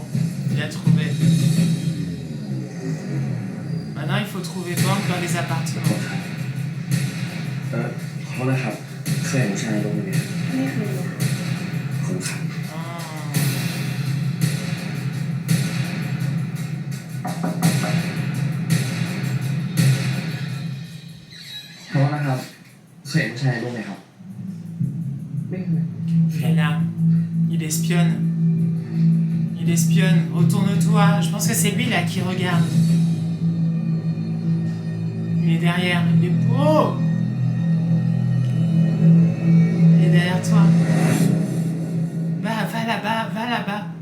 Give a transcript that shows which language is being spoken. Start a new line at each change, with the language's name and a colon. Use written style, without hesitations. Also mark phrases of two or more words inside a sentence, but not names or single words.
French: Il a trouvé. Maintenant, il faut trouver Bang dans les appartements.
Thai: ขอโทษนะครับเคยเห็นผู้ชายลงไหม ไม่เคยเลย คุณครับ ขอโทษนะครับเคยเห็นผู้ชายลงไหมครับไม่เคย
French: Il est là. Il espionne. Il espionne. Retourne-toi. Je pense que c'est lui là qui regarde. Il est derrière. Il est beau. Il est derrière toi. Bah, va là-bas. Va là-bas.